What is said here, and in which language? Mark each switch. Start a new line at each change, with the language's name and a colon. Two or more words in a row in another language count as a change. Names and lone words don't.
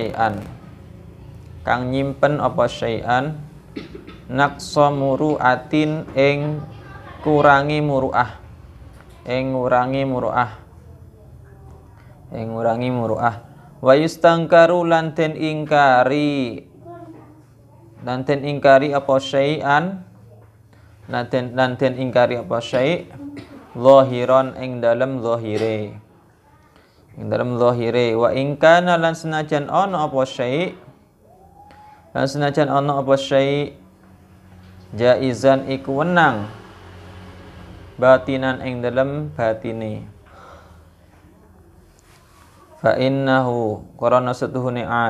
Arabic: شيئا نقص مروءة
Javanese: ing ngurangi muru'ah
Arabic: ويستنكر
Javanese: lan den ingkari apa syai'an lan den ingkari apa
Arabic: شيء ظاهرا
Javanese: ing dalam zahire
Arabic: وإن كان
Javanese: lan senajan ana apa
Arabic: شيء جائزا
Javanese: iku wenang batinan ing dalam batine
Arabic: فإنه
Javanese: karana setuhune